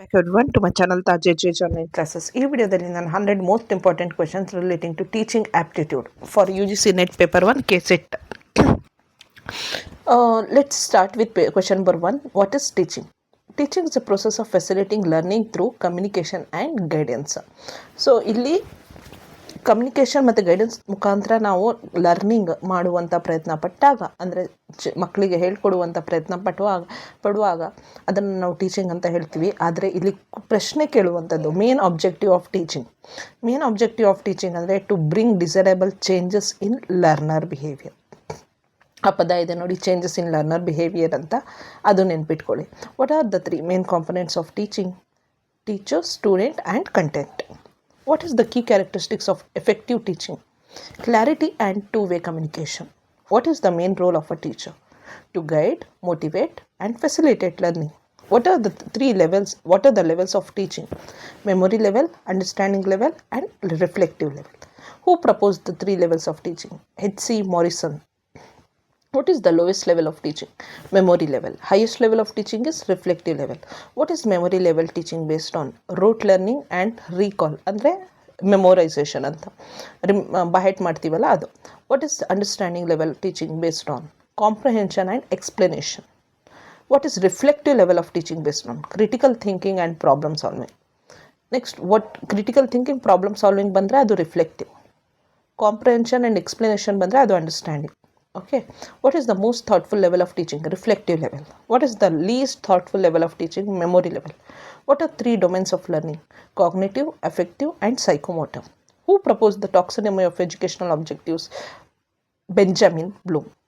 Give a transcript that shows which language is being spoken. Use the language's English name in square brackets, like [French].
[English] everyone to my channel Taj JJ Online Classes. [Kannada] ಈ ವಿಡಿಯೋದಲ್ಲಿ ನಾನು [English] 100 most important questions relating to teaching aptitude for UGC NET paper 1 KSET. Let's start with question number 1. What is teaching? Teaching is a process of facilitating learning through communication and guidance. [Kannada] So ಇಲ್ಲಿ communication ಮತ್ತು guidance ಮುಖಾಂತರ ನಾವು learning ಮಾಡುವಂಥ ಪ್ರಯತ್ನ ಪಟ್ಟಾಗ, ಅಂದರೆ ಮಕ್ಕಳಿಗೆ ಹೇಳ್ಕೊಡುವಂಥ ಪ್ರಯತ್ನ ಪಡುವಾಗ ಅದನ್ನು ನಾವು ಟೀಚಿಂಗ್ ಅಂತ ಹೇಳ್ತೀವಿ. ಆದರೆ ಇಲ್ಲಿ ಪ್ರಶ್ನೆ ಕೇಳುವಂಥದ್ದು [English] Main objective of teaching ಅಂದರೆ to bring desirable changes in learner behaviour. [Kannada] ಆ ಪದ ಇದೆ ನೋಡಿ, [English] changes in learner behaviour [Kannada] ಅಂತ, ಅದು ನೆನ್ಪಿಟ್ಕೊಳ್ಳಿ. [English] What are the 3 main components of teaching? Teacher, student and content. What is the key characteristics of effective teaching? Clarity and two-way communication. What is the main role of a teacher? To guide, motivate and facilitate learning. What are the 3 levels? What are the levels of teaching? Memory level, understanding level and reflective level. Who proposed the 3 levels of teaching? H.C. Morrison. What is the lowest level of teaching? Memory level. Highest level of teaching is reflective level. What is memory level teaching based on? Rote learning and recall. [Kannada] ಅಂದರೆ memorisation ಅಂತ ಬಹೆಟ್ ಮಾಡ್ತೀವಲ್ಲ ಅದು. [English] What is understanding level teaching based on? Comprehension and explanation. What is reflective level of teaching based on? Critical thinking and problem solving. Next, what critical thinking, problem solving [Kannada] ಬಂದರೆ ಅದು [English] Reflective. Comprehension and explanation [Kannada] ಬಂದರೆ ಅದು [English] Understanding. Okay, what is the most thoughtful level of teaching? Reflective level. What is the least thoughtful level of teaching? Memory level. What are 3 domains of learning? Cognitive, affective and psychomotor. Who proposed the taxonomy of educational objectives? Benjamin Bloom.